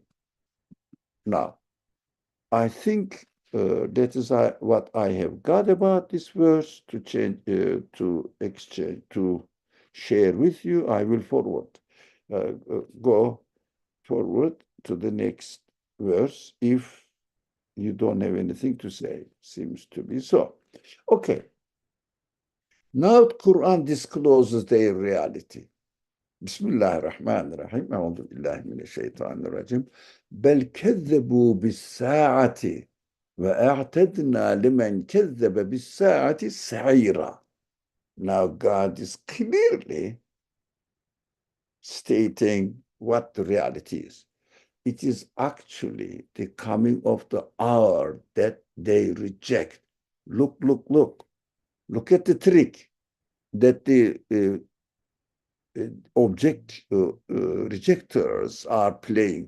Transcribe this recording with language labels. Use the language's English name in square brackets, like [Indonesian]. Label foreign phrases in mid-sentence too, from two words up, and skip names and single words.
[English] Now, I think that is what I have got about this verse to share with you. I will go forward to the next verse if you don't have anything to say. Seems to be so. Okay. Now Quran discloses their reality. [Arabic] Bismillahirrahmanirrahim. أعوذ بالله من الشيطان الرجيم. بل كذبوا بالساعة وأعتدنا لمن كذب بالساعة سعيرا. [English] Now God is clearly stating what the reality is. It is actually the coming of the hour that they reject. Look. Look at the trick that the rejectors are playing.